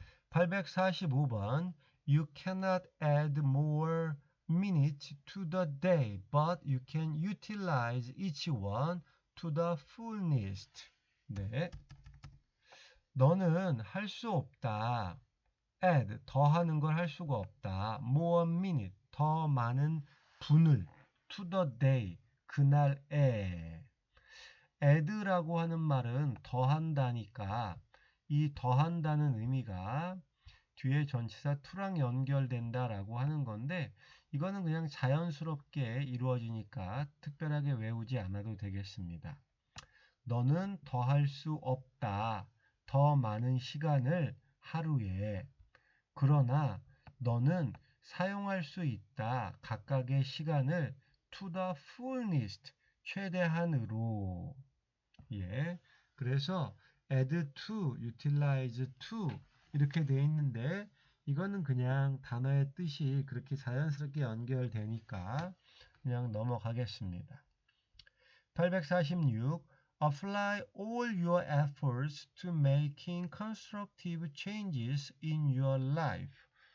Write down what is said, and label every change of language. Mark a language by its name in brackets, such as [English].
[English] 845번 You cannot add more minutes to the day, but you can utilize each one to the fullest. [Korean] 네. 너는 할 수 없다. add, 더하는 걸 할 수가 없다. more minute, 더 많은 분을 to the day, 그날에. add라고 하는 말은 더한다니까 이 더한다는 의미가 뒤에 전치사 to랑 연결된다라고 하는 건데 이거는 그냥 자연스럽게 이루어지니까 특별하게 외우지 않아도 되겠습니다. 너는 더할 수 없다. 더 많은 시간을 하루에. 그러나 너는 사용할 수 있다. 각각의 시간을 to the fullest, 최대한으로. 예. 그래서 add to, utilize to 이렇게 돼 있는데 이거는 그냥 단어의 뜻이 그렇게 자연스럽게 연결되니까 그냥 넘어가겠습니다. 846. [English] Apply all your efforts to making constructive changes in your life.